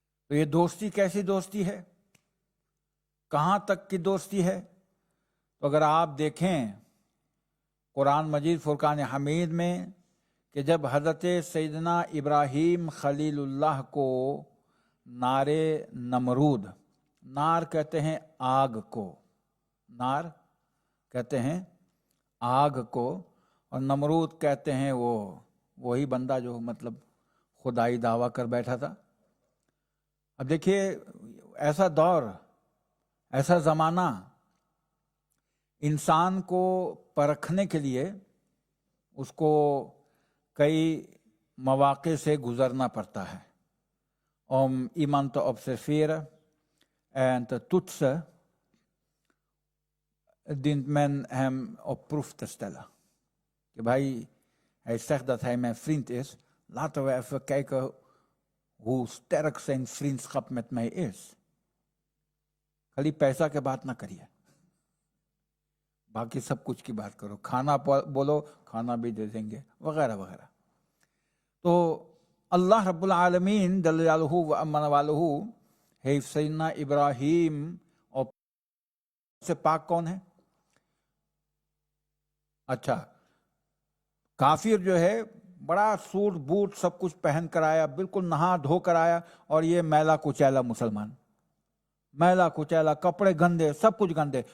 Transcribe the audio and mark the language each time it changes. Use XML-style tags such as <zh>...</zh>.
<ur>تو یہ دوستی کیسی دوستی ہے, کہاں تک کی دوستی ہے؟ تو اگر آپ دیکھیں قرآن مجید فرقان حمید میں کہ جب حضرت سیدنا ابراہیم خلیل اللہ کو نار نمرود, نار کہتے ہیں آگ کو, نار کہتے ہیں آگ کو, اور نمرود کہتے ہیں وہی بندہ جو مطلب خدائی دعویٰ کر بیٹھا تھا. اب دیکھیے ایسا دور, ایسا زمانہ انسان کو پرکھنے کے لیے اس کو کئی مواقع سے گزرنا پڑتا ہے.</ur> <nl>Om iemand te observeren en te toetsen, dient men hem op proef te stellen.</nl> <ur>کہ بھائی</ur> <nl>hij zegt dat hij mijn vriend is, laten we even kijken hoe sterk zijn vriendschap met mij is.</nl> <ur>خالی پیسہ کے بات نہ کریے, باقی سب کچھ کی بات کرو, کھانا بولو کھانا بھی دے دیں گے وغیرہ وغیرہ. تو اللہ رب العالمین جل جلالہ و امن والہ ہے سیدنا ابراہیم, اور سے پاک کون ہے؟ اچھا, کافر جو ہے بڑا سوٹ بوٹ سب کچھ پہن کر آیا, بالکل نہا دھو کر آیا, اور یہ میلا کچیلا مسلمان, میلا کچیلا, کپڑے گندے, سب کچھ گندے.</ur>